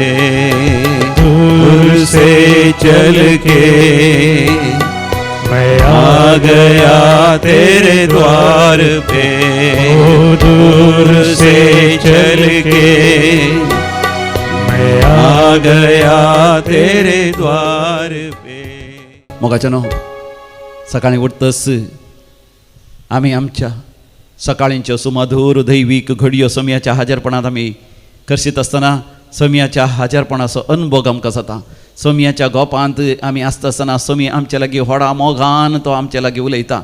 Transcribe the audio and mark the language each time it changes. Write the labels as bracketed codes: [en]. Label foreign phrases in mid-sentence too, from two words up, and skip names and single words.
[hi] दूर से चल के मैं आ गया तेरे द्वार पे. ओ दूर से चल के मैं आ गया तेरे द्वार पे. [kok] मोगाचनो सकाळी उठतस आमी आमच्या सकाळींच्यो सुमधूर दैवीक घडयो समयाच्या हाजरपणांत आमी करशीत आसतना समयाच्या हाजरपणाचो अनुभव आमकां जाता. समयाच्या गोपांत आमी आसता आसतना समी आमचे लागीं व्हडा मोगान तो आमचे लागीं उलयता.